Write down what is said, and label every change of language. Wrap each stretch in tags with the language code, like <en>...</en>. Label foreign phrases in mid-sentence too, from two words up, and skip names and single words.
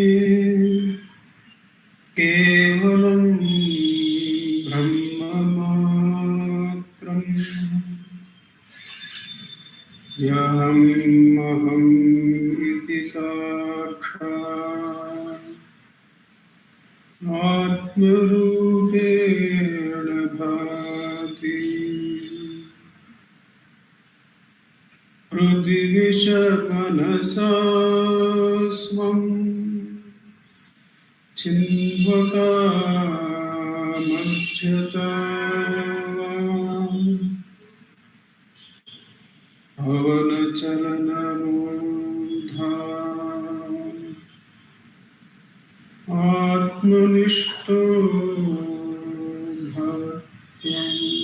<sa>ಕೇವಲಂ ಬ್ರಹ್ಮ ಮಾತ್ರಂ ಯಹಮಹಂ ಇತಿ ಸಾಕ್ಷಾತ್ ಆತ್ಮರೂಪೇಣ ಭಾತಿ. ಹೃದಿ ವಿಷ ಮನಸಾ ಸ್ವಂ ಚಿನ್ವತಾಮಜ್ಜತಾ ಭವನ ಚಲನಮೂಢಾ ಆತ್ಮನಿಷ್ಠೋ ಭವತ್ವಂ.</sa>